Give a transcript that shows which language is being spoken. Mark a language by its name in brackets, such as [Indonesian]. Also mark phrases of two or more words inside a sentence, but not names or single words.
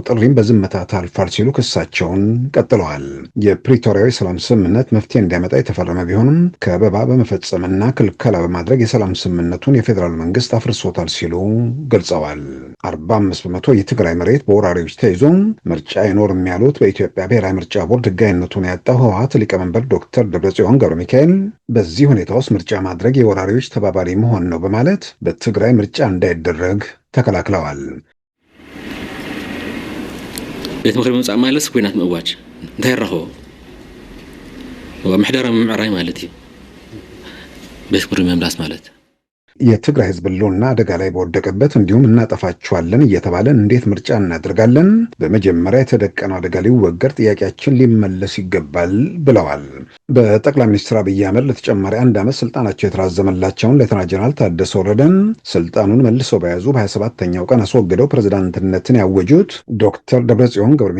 [Amharic] ጥሪም በዝምታ ታልፏል ሲሉ ክሳቸውን ቀጥለዋል። የፕሪቶሪያዊ ሰላም ስምምነት መፍትሄ እንዲያመጣ የተፈረመ ቢሆንም ከበባ በመፈጸምና ክልከላ በማድረግ የሰላም ስምምነቱን የፌዴራል መንግስት አፍርሶታል ሲሉ ገልጸዋል። 45% የትግራይ መሬት በወራሪዎች ተይዞ ምርጫ አይኖርም ያሉት በኢትዮጵያ ብሔራዊ ምርጫ ቦርድ ህጋዊነቱን ያጣው ህወሓት ሊቀመንበር ዶክተር ደብረጽዮን ገብረ ሚካኤል በዚህ ሁኔታ ውስጥ ምርጫ ማድረግ የወራሪዎች ተባባሪ መሆን ነው በማለት በትግራይ ምርጫ እንዳይደረግ ተከላክለዋል። [Tigrinya] ቤት ምክሪ ምምጻእ ማለት ኩናት ምእዋጅ እንታይ ረኸቦ ምሕደራ ምምዕራይ ማለት እዩ። ቤት ምክሪ መምላስ ማለት [Amharic] የትግራይ ህዝብ ህልውና አደጋ ላይ በወደቀበት እንዲሁም እናጠፋቸዋለን እየተባለን እንዴት ምርጫ እናደርጋለን? በመጀመሪያ የተደቀነው አደጋ ሊወገድ ጥያቄያችን ሊመለስ ይገባል ብለዋል። በጠቅላይ ሚኒስትር አብይ አህመድ ለተጨማሪ 1 ዓመት ስልጣናቸው የተራዘመላቸውን ሌተና ጀነራል ታደሰ ወረደን ስልጣኑን መልሰው በያዙ በ27ኛው ቀን አስወግደው ፕሬዝዳንትነትን ያወጁት ዶክተር ደብረጽዮን ገብረ